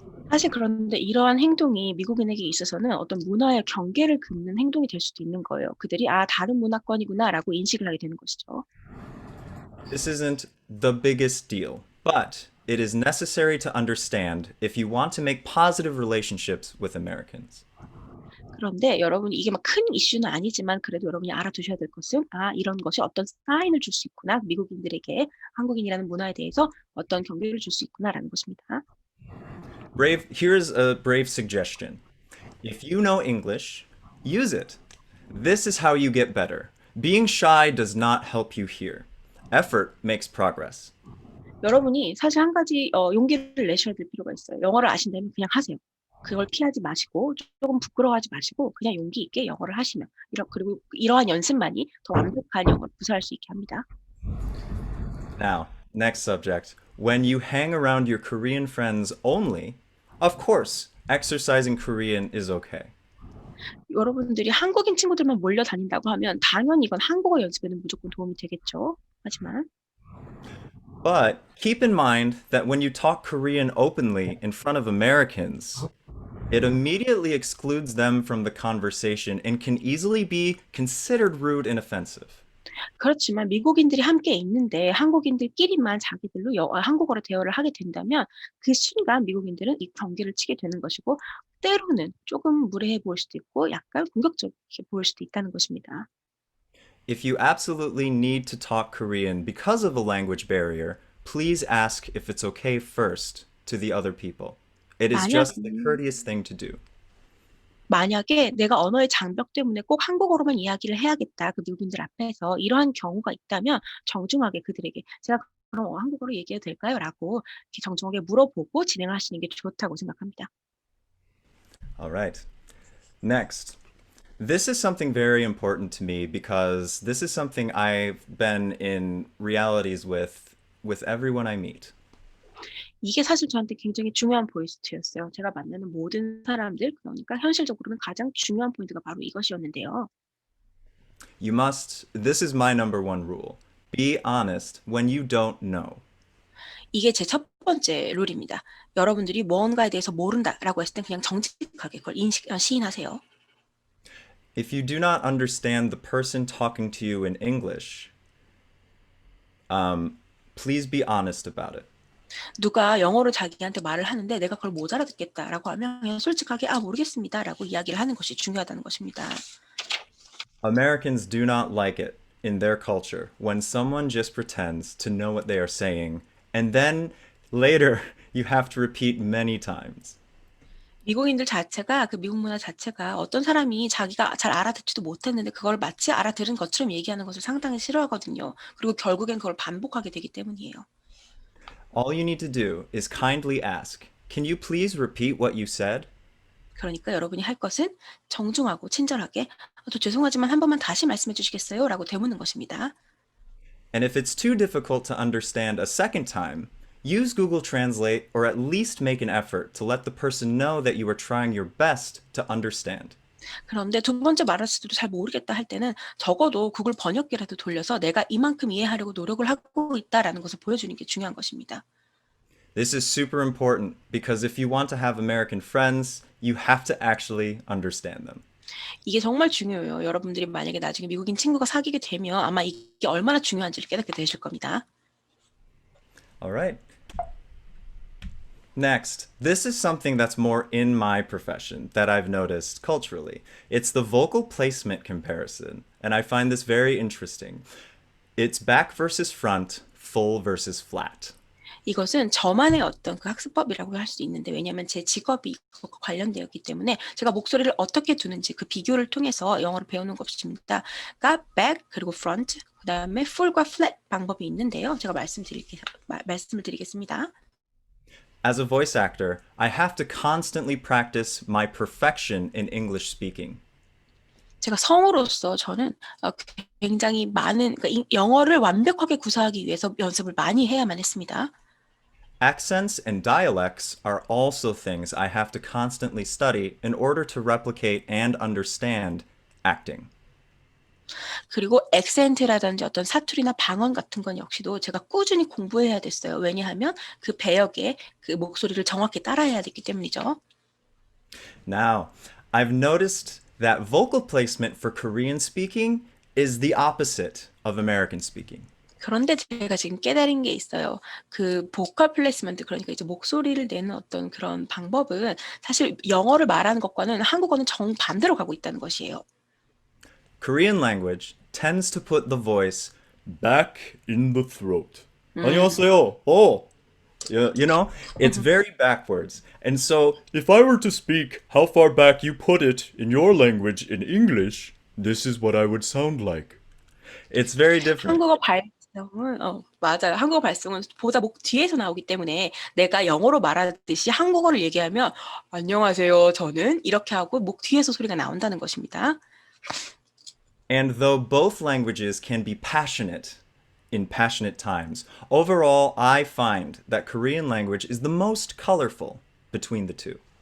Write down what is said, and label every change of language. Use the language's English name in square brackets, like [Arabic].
[Korean] 사실 그런데 이러한 행동이 미국인에게 있어서는 어떤 문화의 경계를 긋는 행동이 될 수도 있는 거예요. 그들이 다른 문화권이구나라고 인식을 하게 되는 것이죠. [English] This isn't the biggest deal, but it is necessary to understand if you want to make positive relationships with Americans. [Korean] 그런데 여러분 이게 막 큰 이슈는 아니지만 그래도 여러분이 알아두셔야 될 것은 이런 것이 어떤 사인을 줄 수 있구나. 미국인들에게 한국인이라는 문화에 대해서 어떤 경계를 줄 수 있구나라는 것입니다. [English] Here's a brave suggestion. If you know English, use it. This is how you get better. Being shy does not help you here. Effort makes progress. [Korean] 여러분이 사실 한 가지 용기를 내셔야 될 필요가 있어요. 영어를 아신다면 그냥 하세요. 그걸 피하지 마시고 조금 부끄러워하지 마시고 그냥 용기 있게 영어를 하시면 그리고 이러한 연습만이 더 완벽한 영어를 구사할 수 있게 합니다. [English] Now, next subject. When you hang around your Korean friends only, of course, exercising Korean is okay. [Korean] 여러분들이 한국인 친구들만 몰려다닌다고 하면 당연히 이건 한국어 연습에는 무조건 도움이 되겠죠. 하지만 [English] But keep in mind that when you talk Korean openly in front of Americans, it immediately excludes them from the conversation and can easily be considered rude and offensive. [Korean] 그렇지만 미국인들이 함께 있는데 한국인들끼리만 자기들로 한국어로 대화를 하게 된다면 그 순간 미국인들은 이 경계를 치게 되는 것이고 때로는 조금 무례해 보일 수도 있고 약간 공격적이게 보일 수도 있다는 것입니다. [English] If you absolutely need to talk Korean because of a language barrier, please ask if it's okay first to the other people. It is just the [Korean] 만약에 [English] courteous thing to do. [Korean] 만약에 내가 언어의 장벽 때문에 꼭 한국어로만 이야기를 해야겠다, 그 미국인들 앞에서 이러한 경우가 있다면 정중하게 그들에게 제가 그럼 한국어로 얘기해도 될까요? 라고 이렇게 정중하게 물어보고 진행을 하시는 게 좋다고 생각합니다. [English] All right. Next. This is something very important to me because this is something I've been in realities with everyone I meet. [Korean] 이게 사실 저한테 굉장히 중요한 포인트였어요. 제가 만나는 모든 사람들, 그러니까 현실적으로는 가장 중요한 포인트가 바로 이것이었는데요. [English] This is my number one rule. Be honest when you don't know. [Korean] 이게 제 첫 번째 룰입니다. 여러분들이 뭔가에 대해서 모른다라고 했을 땐 그냥 정직하게 그걸 시인하세요. [English] If you do not understand the person talking to you in English, please be honest about it. [Korean] 누가 영어로 자기한테 말을 하는데 내가 그걸 못 알아듣겠다라고 하면 그냥 솔직하게 모르겠습니다라고 이야기를 하는 것이 중요하다는 것입니다. [English] Americans do not like it in their culture when someone just pretends to know what they are saying, and then later you have to repeat many times. [Korean] 미국인들 자체가 그 미국 문화 자체가 어떤 사람이 자기가 잘 알아듣지도 못했는데 그걸 마치 알아들은 것처럼 얘기하는 것을 상당히 싫어하거든요. 그리고 결국엔 그걸 반복하게 되기 때문이에요. [English] All you need to do is kindly ask, "Can you please repeat what you said?" [Korean] 그러니까 여러분이 할 것은 정중하고 친절하게 저 죄송하지만 한 번만 다시 말씀해 주시겠어요? 라고 되묻는 것입니다. [English] And if it's too difficult to understand a second time, use Google Translate or at least make an effort to let the person know that you are trying your best to understand. [Korean] 그런데 두 번째 말했을 때도 잘 모르겠다 할 때는 적어도 구글 번역기라도 돌려서 내가 이만큼 이해하려고 노력을 하고 있다라는 것을 보여주는 게 중요한 것입니다. [English] This is super important because if you want to have American friends, you have to actually understand them. [Korean] 이게 정말 중요해요. 여러분들이 만약에 나중에 미국인 친구가 사귀게 되면 아마 이게 얼마나 중요한지를 깨닫게 되실 겁니다. [English] All right. Next, this is something that's more in my profession that I've noticed culturally. It's the vocal placement comparison, and I find this very interesting. It's back versus front, full versus flat. [Korean] 이것은 저만의 어떤 그 학습법이라고 할 수 있는데 왜냐하면 제 직업이 그것과 관련되었기 때문에 제가 목소리를 어떻게 두는지 그 비교를 통해서 영어를 배우는 것입니다. 그러니까 back 그리고 front 그다음에 full과 flat 방법이 있는데요. 제가 말씀을 드리겠습니다. [English] As a voice actor, I have to constantly practice my perfection in English speaking. [Korean] 제가 성우로서 저는 굉장히 많은 그러니까 영어를 완벽하게 구사하기 위해서 연습을 많이 해야만 했습니다. [English] Accents and dialects are also things I have to constantly study in order to replicate and understand acting. [Korean] 그리고 액센트라든지 어떤 사투리나 방언 같은 건 역시도 제가 꾸준히 공부해야 됐어요. 왜냐하면 그 배역의 그 목소리를 정확히 따라해야 됐기 때문이죠. [English] Now, I've noticed that vocal placement for Korean speaking is the opposite of American speaking. [Korean] 그런데 제가 지금 깨달은 게 있어요. 그 보컬 플레이스먼트 그러니까 이제 목소리를 내는 어떤 그런 방법은 사실 영어를 말하는 것과는 한국어는 정반대로 가고 있다는 것이에요. [English] Korean language tends to put the voice back in the throat. [Korean] 안녕하세요. [English] Oh, yeah, it's very backwards. And so, if I were to speak how far back you put it in your language in English, this is what I would sound like. It's very different. [Korean] 한국어 발성은 맞아요. 한국어 발성은 보다 목 뒤에서 나오기 때문에 내가 영어로 말하듯이 한국어를 얘기하면 안녕하세요. 저는 이렇게 하고 목 뒤에서 소리가 나온다는 것입니다. [English] And though both languages can be passionate in passionate times, overall I find that Korean language is the most colorful between the two.